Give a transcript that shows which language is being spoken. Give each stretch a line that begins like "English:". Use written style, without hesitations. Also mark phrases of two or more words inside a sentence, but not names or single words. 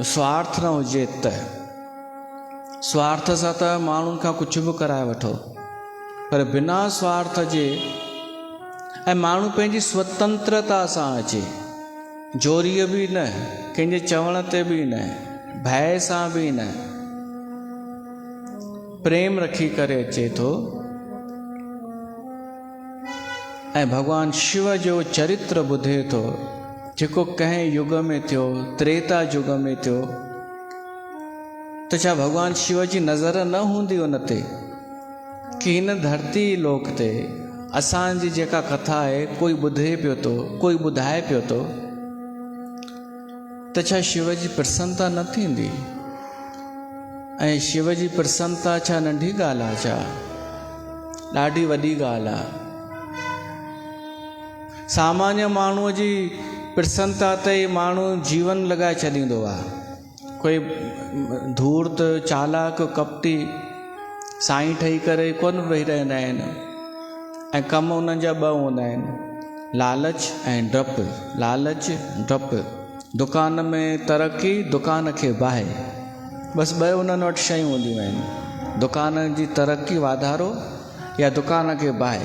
Sindhi: स्वार्थ न हुजे त, स्वार्थ सां त माण्हुनि खां कुझु बि कराए वठो, पर बिना स्वार्थ जे ऐं माण्हू पंहिंजी स्वतंत्रता सां अचे, जोरीअ बि न, कंहिंजे चवण ते बि न, भय सां बि न, प्रेम रखी करे अचे थो ऐं भॻवान शिव जो चरित्र ॿुधे थो, जेको कंहिं युग में थियो, त्रेता युग में थियो, त छा भॻवान शिव जी नज़र न हूंदी उन ते कि हिन धरती लोक ते असांजी जेका कथा आहे कोई ॿुधे पियो थो, कोई ॿुधाए पियो थो, त छा शिव जी प्रसन्नता न थींदी? ऐं शिव जी प्रसन्नता छा नंढी ॻाल्हि आहे? छा ॾाढी वॾी ॻाल्हि आहे। सामान्य माण्हूअ जी प्रसन्नता ते माण्हू जीवन लॻाए छॾींदो आहे। कोई धूर्त, चालाक, कपटी साईं ठही करे कोन वेही रहंदा आहिनि ऐं कम उन्हनि जा ॿ हूंदा आहिनि, लालच ऐं डपु। लालच, डपु। दुकान में तरक़ी, दुकान खे बाहि, बसि ॿ उन्हनि वटि शयूं हूंदियूं आहिनि, दुकान जी तरक़ी, वाधारो, या दुकान खे बाहि।